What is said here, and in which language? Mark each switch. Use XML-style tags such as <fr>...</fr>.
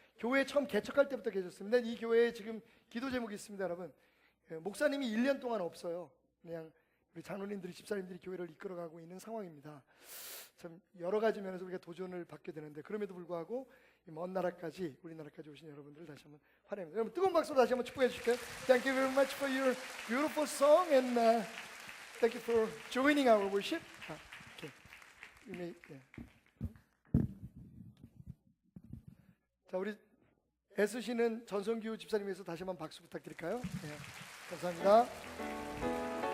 <ko>교회 처음 개척할 때부터 계셨습니다. 이 교회에 지금 기도 제목이 있습니다, 여러분. 목사님이 1년 동안 없어요. 그냥 우리 장로님들이 집사님들이 교회를 이끌어가고 있는 상황입니다. 참 여러 가지 면에서 우리가 도전을 받게 되는데 그럼에도 불구하고 이 먼 나라까지 우리나라까지 오신 여러분들을 다시 한번 환영합니다. 여러분 뜨거운 박수로 다시 한번 축복해 주실까요?</ko> <en>Thank you very much for your beautiful song and thank you for joining our worship. Okay. You may,</en> <ko>자, 우리 애쓰시는 전성규 집사님 위해서 다시 한번 박수 부탁드릴까요? 네, 감사합니다.</ko>